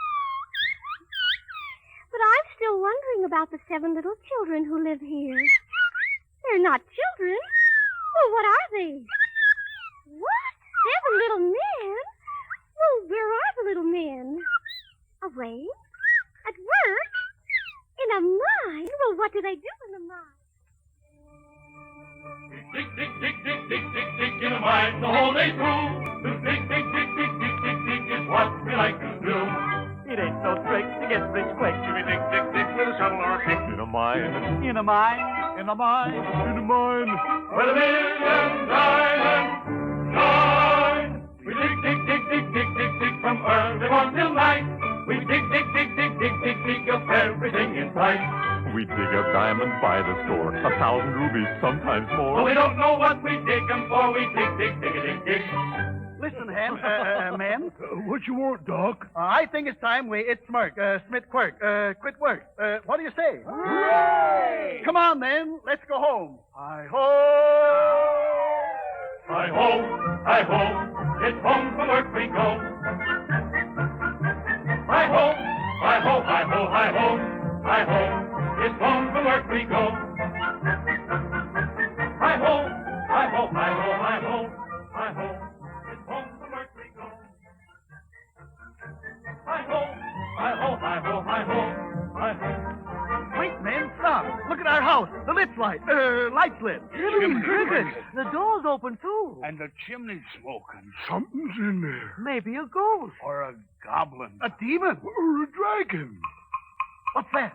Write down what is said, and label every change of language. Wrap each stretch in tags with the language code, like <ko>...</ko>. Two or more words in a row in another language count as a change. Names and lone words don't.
<en>But I'm still wondering about the 7 little children who live here. They're not children. Well, what are they? What? 7 little men? Well, where are the little men? Away? At work? In a mine? Well, what do they do in the mine? Dig, dig, dig, dig, dig, dig, dig in a mine the whole day through. To dig, dig, dig, dig, dig, dig, dig is what we like to do. It ain't no trick to get rich quick. If we dig, dig, dig with a shovel or a pick. In a mine. In a mine. In a mine. In a mine. Where the million diamonds shine. We dig, dig, dig, dig, dig, dig, dig from early morn till night. We dig, dig, dig, dig, dig, dig, dig up everything in sight. We dig up diamonds by the score, 1,000 rubies, sometimes more. But we don't know what we dig them for. We dig, dig, dig, dig, dig. Listen, Hen, men. What you want, Doc? I think it's time we smirk, Smith quirk, quit work. What do you say? Hooray! Come on, then. Let's go home. Hi-ho! Hi-ho, hi-ho, it's home from work we go. Hi-ho, hi-ho, hi-ho, hi-ho, hi-ho, it's home from work we go. Hi-ho, hi-ho, hi-ho, hi-ho, hi-ho, it's home from work we go. Hi-ho, hi-ho, hi-ho, hi-ho, hi-ho. Wait, men, stop. Look at our house. The lights light's lit. Crickets. The door's open, too. And the chimney's smoking. Something's in there. Maybe a ghost. Or a goblin. A demon. Or a dragon. What's that?</en>